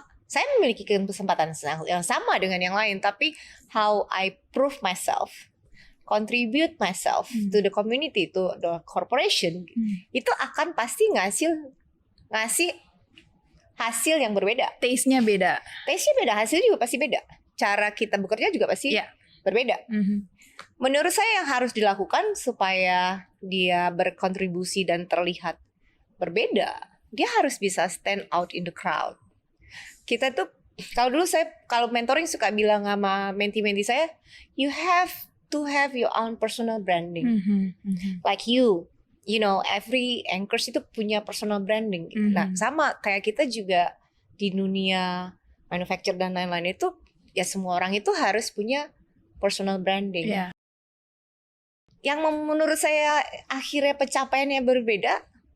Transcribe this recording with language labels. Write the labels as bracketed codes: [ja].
[id] Saya memiliki kesempatan yang sama dengan yang lain, tapi [en] how I prove myself, contribute myself to the community, to the corporation, [id] itu akan pasti ngasih hasil yang berbeda. Taste-nya beda. Taste-nya beda, hasilnya juga pasti beda. Cara kita bekerja juga pasti berbeda. Menurut saya yang harus dilakukan supaya dia berkontribusi dan terlihat berbeda, dia harus bisa [en] stand out in the crowd. [id] Kita tuh, kalau mentoring suka bilang sama menti-menti saya, [en] you have to have your own personal branding. Like you know, every anchors [id] itu punya [en] personal branding. [id] Nah, sama kayak kita juga di dunia manufacture dan lain-lain itu, ya semua orang itu harus punya [en] personal branding. [id] Iya. Yang menurut saya akhirnya pencapaiannya berbeda.